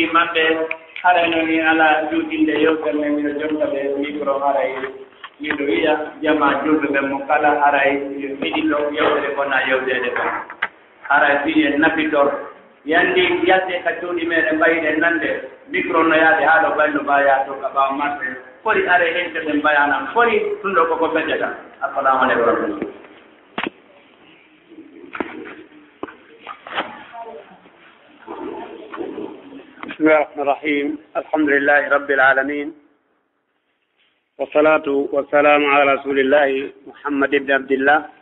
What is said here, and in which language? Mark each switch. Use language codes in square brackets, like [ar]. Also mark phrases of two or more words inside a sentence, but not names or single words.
[ff] maɓɓe haray noon ala juutinde yewtere nde miɗo jonta ɓe micro haray miɗo wiya jama julɓe ɓe mo kala haray miɗiɗo yewtere kona yewtede ko haray fiyen nafitor yandi yalde ka cuuɗi meɗen mbayiɗen nande micro no yaade haa ɗo ɓayno mbaya to ka ɓaawa marɓe fori are henteɗen mbayanam fori ɗum ɗo koko feƴƴata [ar] السلام عليكم بسم الله الرحمن الرحيم الحمد لله رب العالمين والصلاة والسلام على رسول الله محمد بن عبد الله